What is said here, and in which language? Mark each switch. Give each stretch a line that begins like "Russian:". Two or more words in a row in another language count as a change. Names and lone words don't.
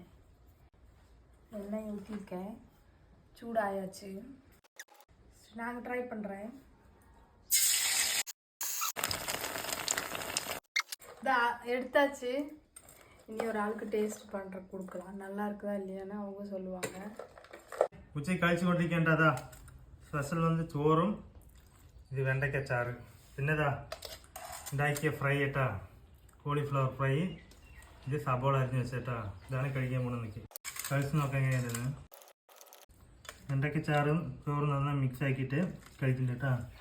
Tamil: எண்ணெய் ஊற்றிருக்கேன், சூடாயாச்சு. நாங்கள் ட்ரை பண்ணுறேன். எடுத்தாச்சு. இனி ஒரு ஆளுக்கு டேஸ்ட் பண்ணுற கொடுக்கலாம். நல்லா இருக்குதா இல்லையான்னு அவங்க சொல்லுவாங்க.
Malayalam: ഉച്ച കഴിച്ചുകൊണ്ടിരിക്കേണ്ടതാ സ്പെഷ്യൽ വന്ന് ചോറും ഇത് വെണ്ടയ്ക്ക ചാറ്, പിന്നെതാ ഉണ്ടാക്കിയ ഫ്രൈ കേട്ടാ, കോളിഫ്ലവർ ഫ്രൈ. ഇത് സബോള അരിഞ്ഞ് വെച്ചേട്ടാ. ഇതാണ് കഴിക്കാൻ പോകുന്നത്. കഴിച്ച് നോക്കാൻ എങ്ങനെയായിരുന്നു. വെണ്ടയ്ക്ക ചാറും ചോറും നന്നായി മിക്സ് ആക്കിയിട്ട് കഴിക്കുന്നുണ്ട് കേട്ടാ.